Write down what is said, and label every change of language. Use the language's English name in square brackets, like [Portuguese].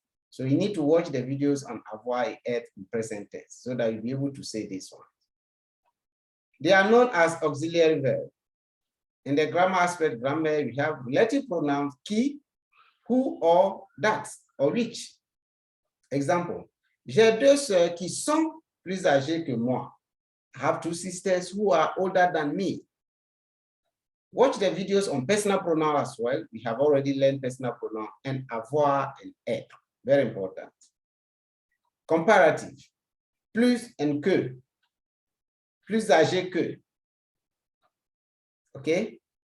[English] So you need to watch the videos on avoir and être in present tense so that you'll be able to say this one. They are known as auxiliary verbs. In the grammar aspect, grammar, we have relative pronouns qui, who, or that, or which. [French] Example, j'ai 2 sœurs qui sont plus âgées que moi. [English] I have 2 sisters who are older than me. Watch the videos on personal pronoun as well. We have already learned personal pronoun and avoir and être. Very important. Comparative, plus and que. [French] Plus âgé que. [English] Okay?